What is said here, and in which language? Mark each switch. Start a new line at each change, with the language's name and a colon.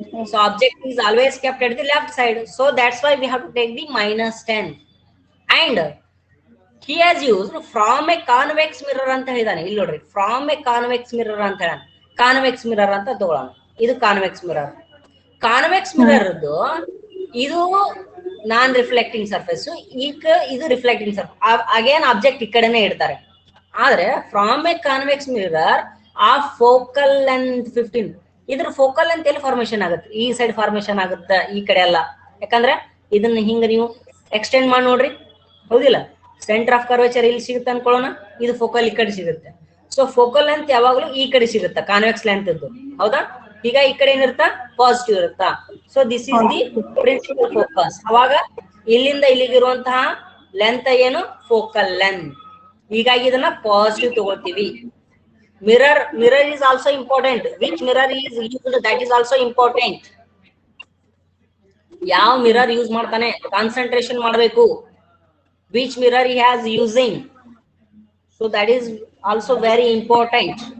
English: So object is always kept at the left side. So that's why we have to take the -10. And he has used from a convex mirror
Kannada: ಅಂತ ಹೇಳಿದಾನೆ. ಇಲ್ಲಿ ನೋಡ್ರಿ,
English: from a convex mirror
Kannada: ಅಂತ ಹೇಳ. Convex mirror ಅಂತ ತಗೊಳ್ಳೋಣ. ಇದು convex mirror. Convex mirror ಇದು ನಾನ್ ರಿಫ್ಲೆಕ್ಟಿಂಗ್ ಸರ್ಫೇಸ್, ಈಗ ಇದು ರಿಫ್ಲೆಕ್ಟಿಂಗ್ ಸರ್ಫೇಸ್. ಅಗೇನ್ ಆಬ್ಜೆಕ್ಟ್ ಈ ಕಡೆನೆ ಇಡ್ತಾರೆ. ಆದ್ರೆ
English: from a convex mirror
Kannada: ಆ ಫೋಕಲ್ ಲೆಂತ್ 15. ಇದ್ರ ಫೋಕಲ್ ಲೆಂತ್ ಎಲ್ಲಿ ಫಾರ್ಮೇಶನ್ ಆಗುತ್ತೆ? ಈ ಸೈಡ್ ಫಾರ್ಮೇಶನ್ ಆಗುತ್ತೆ, ಈ ಕಡೆ ಅಲ್ಲ. ಯಾಕಂದ್ರೆ ಇದನ್ನ ಹಿಂಗ ನೀವು ಎಕ್ಸ್ಟೆಂಡ್ ಮಾಡಿ ನೋಡ್ರಿ, ಹೌದಿಲ್ಲ? ಸೆಂಟರ್ ಆಫ್ ಕರ್ವೇಚರ್ ಇಲ್ಲಿ ಸಿಗುತ್ತೆ ಅನ್ಕೊಳ್ಳೋಣ, ಇದು ಫೋಕಲ್ ಈ ಕಡೆ ಸಿಗುತ್ತೆ. ಸೊ ಫೋಕಲ್ ಲೆಂತ್ ಯಾವಾಗ್ಲೂ ಈ ಕಡೆ ಸಿಗುತ್ತಾ, ಕಾನ್ವೆಕ್ಸ್ ಲೆಂತ್ ಇದ್ದು, ಹೌದಾ? ಈಗ ಈ ಕಡೆ ಏನಿರುತ್ತಾ? ಪಾಸಿಟಿವ್ ಇರುತ್ತಾ.
English: So this is the principal focus.
Kannada: ಅವಾಗ ಇಲ್ಲಿಂದ ಇಲ್ಲಿಗಿರುವಂತಹ ಲೆಂತ್ ಏನು? Focal length. ಹೀಗಾಗಿ ಇದನ್ನ ಪಾಸಿಟಿವ್ ತಗೊಳ್ತೀವಿ. Mirror
English: is also important. Which mirror is used, that is also important.
Kannada: ಯಾವ ಮಿರರ್ ಯೂಸ್ ಮಾಡ್ತಾನೆ ಕಾನ್ಸಂಟ್ರೇಷನ್ ಮಾಡಬೇಕು.
English: Which mirror he has using, so that is also very important.